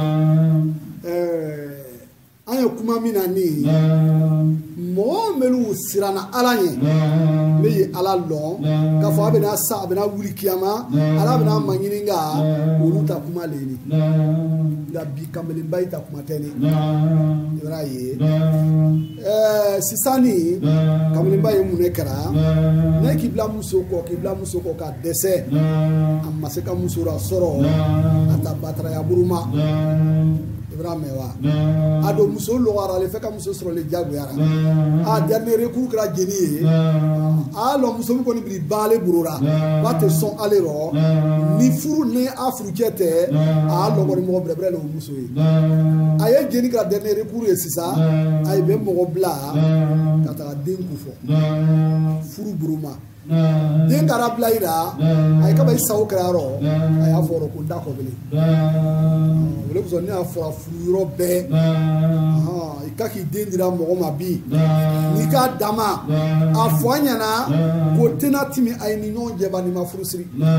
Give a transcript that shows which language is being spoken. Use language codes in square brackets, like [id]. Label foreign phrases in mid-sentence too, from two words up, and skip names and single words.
[bm] an ye kuma min na ni mɔgɔ minnu siranna ala ɲɛ ne ye ala lɔn k'a fɔ a bɛna sa a bɛna wuli kiyama ala bɛna maɲini nka olu ta kuma le ni nka bi kamelenba yi ta kuma tɛ ni i b'a ye sisan ni kamelenba ye mun de kɛra ne k'i bila muso kɔ ka dɛsɛ a ma se ka muso la sɔrɔ a ta bataraya buruma i b'a mɛn wa a don muso lɔgɔra ale fɛ ka muso sɔrɔ le jagoyara [fr] a dernier recours [bm] kɛra jeni ye a lɔ muso min kɔni biri baale burora ba tɛ sɔn ale rɔ ni furu ni a furucɛ tɛ a lɔ kɔni mɔgɔ bɛrɛbɛrɛ le o muso ye a ye jeni kɛra [fr] dernier recours [bm] ye sisan a ye bɛ mɔgɔ bila ka taga den ko fɔ furu buruma den kara bila i la a ye kaba i sago kɛra yɔrɔ a y'a fɔ ko da kɔ kelen o de kosɔn ne y'a fɔra furu yɔrɔ bɛɛ i ka k'i den dira mɔgɔ ma bi n'i k'a dama a fɔ a ɲɛna ko tɛna timi a ye ni ɲɔgɔn jɛba n'i ma furu siri